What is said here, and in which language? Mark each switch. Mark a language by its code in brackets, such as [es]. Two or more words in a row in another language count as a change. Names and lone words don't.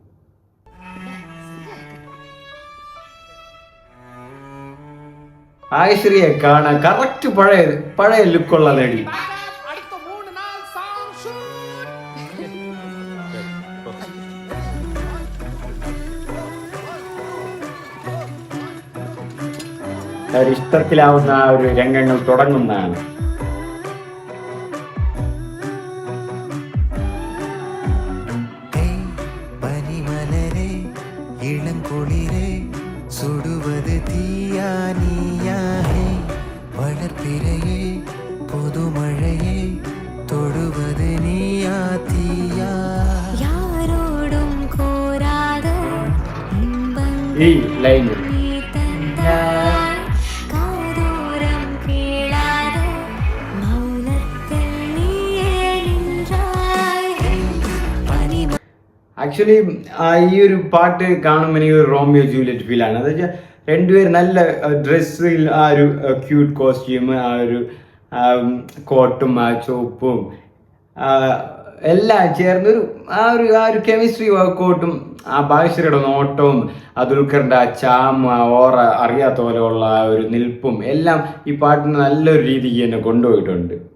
[ml] ആയിശ്വരിയെ കാണാൻ കറക്റ്റ് പഴയ ലുക്കുള്ള ലേഡി. ഇഷ്ടത്തിലാവുന്ന ആ ഒരു രംഗങ്ങൾ തുടങ്ങുന്നതാണ്. [ta] சுடுவது தீயா நீயாகே, வளர்ப்பிறையே புதுமழையே தொடுவது நீயா தீயா, யாரோடும் கோராத [ml] ഈ ലൈൻ [ta] காதோரம் கேளாத மௌனத்தில் நீயே நின்றாய். [ml] ആക്ച്വലി ഈ ഒരു പാട്ട് കാണുമ്പോൾ എനിക്ക് ഒരു റോമിയോ ജൂലിയറ്റ് ഫീലാണ്. അത് വെച്ചാൽ രണ്ടുപേരും നല്ല ഡ്രസ്സിൽ, ആ ഒരു [en] cute costume, [ml] ആ ഒരു കോട്ടും ആ ചോപ്പും എല്ലാം ചേർന്നൊരു ആ ഒരു കെമിസ്ട്രി വർക്കൗട്ടും, ആ ഭാഗ്യശ്രീയുടെ നോട്ടവും, ആ ദുൽഖറിൻ്റെ ആ ചാം, ആ ഓറ അറിയാത്ത പോലെയുള്ള ആ ഒരു നിൽപ്പും എല്ലാം ഈ പാട്ടിന് നല്ലൊരു രീതിക്ക് തന്നെ കൊണ്ടുപോയിട്ടുണ്ട്.